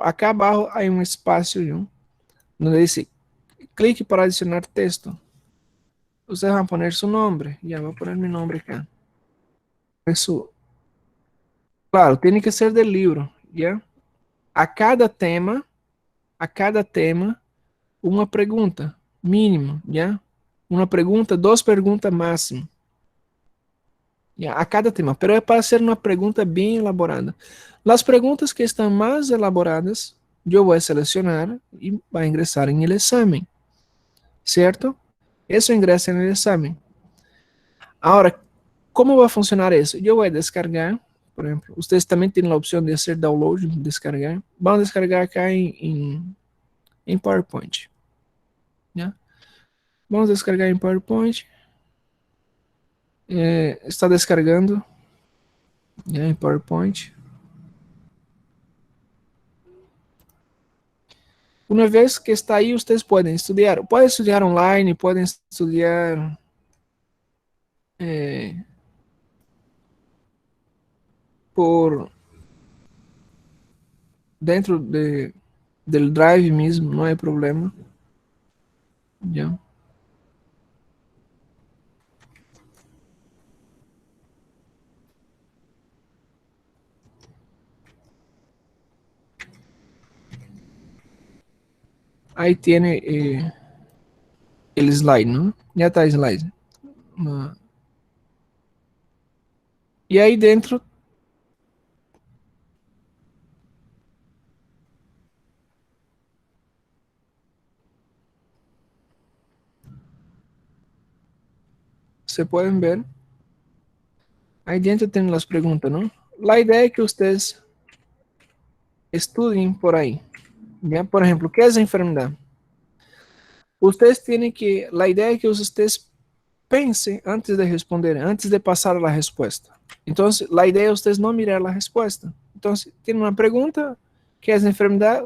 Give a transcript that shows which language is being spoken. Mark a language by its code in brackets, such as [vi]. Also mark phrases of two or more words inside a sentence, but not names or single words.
[es] Acá abajo hay un espacio, ¿no? Donde dice, [pt] clique para adicionar texto. [es] Ustedes van a poner su nombre. Ya voy a poner mi nombre acá. Eso, claro, tiene que ser del libro, ¿ya? [pt] A cada tema, uma pergunta, mínimo, ¿ya? Uma pergunta, duas perguntas máximo. ¿Ya? A cada tema, pero é para ser uma pergunta bem elaborada. As perguntas que estão mais elaboradas, eu vou selecionar e vai ingressar em el exame, certo? Isso ingressa no exame. Agora, como vai funcionar isso? Eu vou descargar, por exemplo, vocês também têm a opção de fazer download, descargar. Vão descargar acá em PowerPoint. ¿Ya? Vamos descargar em PowerPoint. Está descargando, ¿ya? Em PowerPoint. Uma vez que está aí, vocês podem estudar. Podem estudar online, podem estudar por dentro del Drive mesmo, não é problema. [es] ¿Ya? Aí tiene el slide, ¿no? Ya está el slide. [pt] E aí dentro você podem ver. Aí dentro tem as perguntas, não? A ideia é que vocês estudiem por aí. [es] ¿Ya? Por ejemplo, ¿qué es enfermedad? Ustedes tienen que, la idea es que ustedes piensen antes de responder, antes de pasar a la respuesta. Entonces, la idea es ustedes no mirar la respuesta. Entonces, tienen una pregunta, ¿qué es enfermedad?